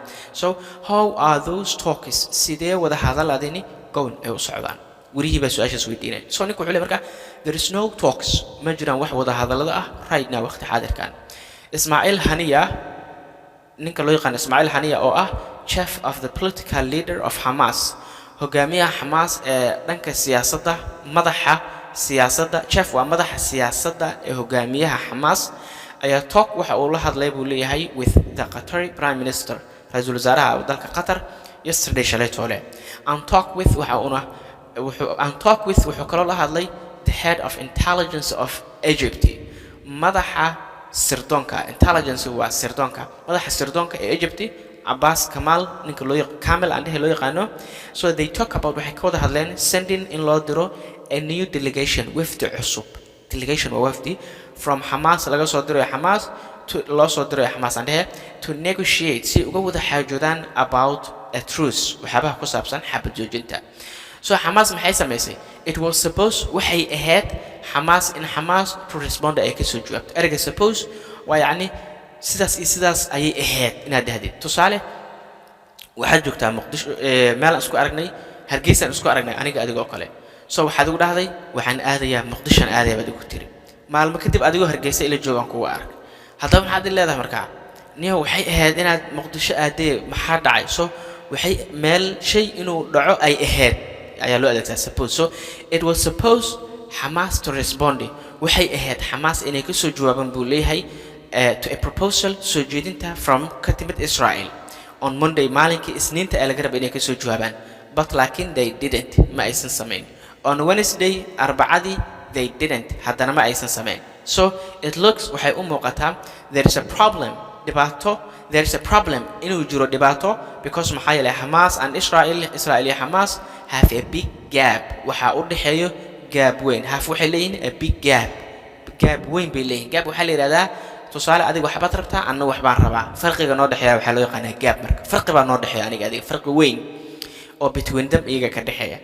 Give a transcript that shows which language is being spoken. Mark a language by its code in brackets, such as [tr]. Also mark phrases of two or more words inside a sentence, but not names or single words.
[en] So how are those talks [so] sidee wada hadaladani going ay u socdaan wariye baa su'aashaas weydiinay. So ninku wuxuu leeyahay marka [en] there is no talks [so] ma jiraan wax wada hadalada ah [en] right now [so] waqti xaadirkan. Ismaaciil Haniya ninka loo yaqaan Ismaaciil Haniya oo ah [en] chief of the political leader of Hamas [so] hogaamiyaha Hamas ee dhanka siyaasadda chief waa madaxa siyaasadda ee hogaamiyaha Hamas ayaa talk waxa uu la hadlay buu leeyahay [en] with the Qatari prime minister [so] ra'iisul wasaaraha dalka Qatar yesterday shalay toole [en] and talk with [so] wuxuu kaloo la hadlay [en] the head of intelligence of Egypt [so] madaxa sirdoonka intelligence waa sirdoonka madaxa sirdoonka ee Egypt Abbas Kamal ninka Kamel and loo yaqaano. [en] So they talk about [so] waxay ka wada hadleen sending in loo diro [en] a new delegation [so] wafdi cusub. Delegation waa wafdi [en] from Hamas [so] laga soo diro Hamas to loo soo diro Hamas [en] and to negotiate [so] si uga wada xaajoodaan [en] about a truce [so] waxyaabaha ku saabsan xabad joojinta. So Hamas maxay samaysay? [en] It was supposed [so] waxay ahayd Hamas in Hamas [en] to respond [so] ay ka soo jawaabto. Erga suppose waa yani sidaas ayay ahayd inaad dhahdid. Tusaale waxaad joogtaa Muqdisho meel aan isku aragnay Hargeysa aan isku aragnay aniga adigoo kale. So waxaad ugu dhahday waxaan aadayaa Muqdisho aan aadayaa baad ugu tiri. Maalmo kadib adigoo Hargeysa ila joogan kuwa arag. Haddaba maxaad leedahay markaa? Niyo waxay ahayd inaad Muqdisho aadee maxaa dhacay? So waxay meel shay inuu dhaco ay ahayd ayaa loo adeegsadaa suppose. [en] So it was supposed Hamas to respond. [so] Waxay ahayd Hamas inay ka soo jawaabaan buu leeyahay [en] to a proposal [so] soo jeedinta from ka timid Israel [en] on Monday [so] maalinkii Isniinta laga rabay inay ka soo jawaabaan. But laakiin [en] they didn't [so] ma aysan samayn. [en] On Wednesday [so] Arbacadii [en] they didn't [so] haddana ma aysan samayn. [en] So it looks [so] waxay u muuqataa [en] there is a problem [so] dhibaato [en] there is a problem [so] inuu jiro dhibaato because maxaa yeelay Hamas and Israel iyo Hamas [en] have a big gap [so] waxa u dhaxeeyo gap weyn waxay leeyihiin [en] a big gap [so] weyn bay leeyihiin gap waxa la yiraahdaa tusaale adiga waxbaad rabtaa anna waxbaan rabaa farqiga noo dhaxeeya waxa loo yaqaanaa gap marka farqi baa noo dhaxeeya aniga adiga farqi weyn oo [en] between them [so] iyaga ka dhaxeeya.